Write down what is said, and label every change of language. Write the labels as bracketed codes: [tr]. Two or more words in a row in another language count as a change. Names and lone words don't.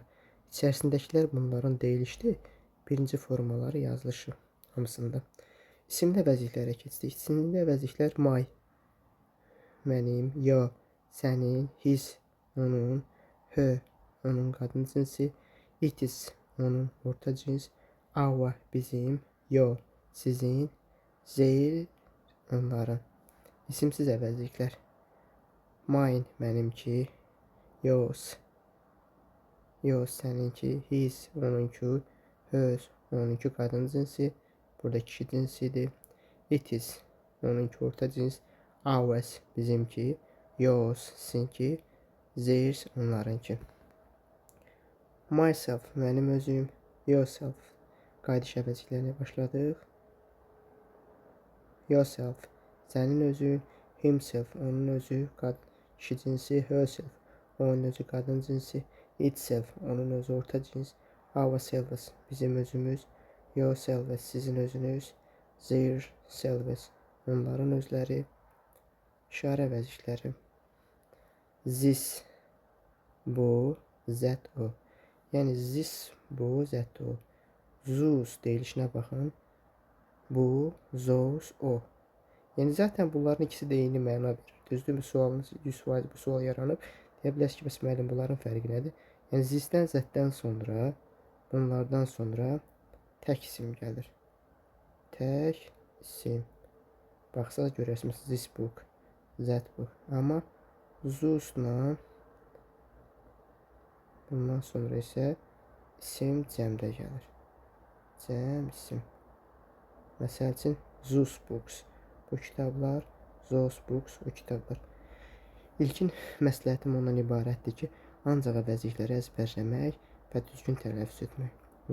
[az] İçərisindəkilər bunların deyilişli birinci formaları yazılışı hamısında. İsimli əvəzliklərə keçdik. İsimli əvəzliklər my, mənim, your, sənin, his, onun, her, onun qadın cinsi, [en] it is, [az] onun orta cins, our, bizim, your, sizin, their, onların. İsimsiz əvəzliklər mine, mənimki, yours, səninki, his, onunki, hers, onunki qadın cinsi, burada kişi cinsidir. [en] It is, [az] onunki orta cins, ours, bizimki, yours, sizinki, theirs, onlarınki. Myself, mənim özüm, yourself, qayıdış əvəzliklərinə başladıq. Yourself, sənin özün, himself, onun özü, kişi cinsi, herself, onun özü, qadın cinsi, itself, onun özü, orta cins, ourselves, bizim özümüz, yourselves, sizin özünüz, [en] their selves, [az] onların özləri. İşarə əvəzlikləri this, bu, that, o. Yəni this, bu, that, o. Those deyilişinə baxın. Bu, those, o. Yəni zaten bunların ikisi də eyni məna verir. Düzdürmü? Sualınız 100% bu sual yaranıb. Deyə bilərsiniz ki, bəs müəllim bunların fərqi nədir? Yəni zisdən, zətdən sonra, bunlardan sonra tək isim gəlir. Tək isim. Baxsaq görərsiniz [en] this book, that book. [az] Amma those-la bundan sonra isə isim cəmdə gəlir. Cəm, isim. Məsəl üçün [en] those books, [az] bu kitablar, [en] those books, [az] o kitablar. İlkin məsləhətim ondan ibarətdir ki, ancaq əvəzlikləri əzbərləmək və düzgün tələffüz etmək.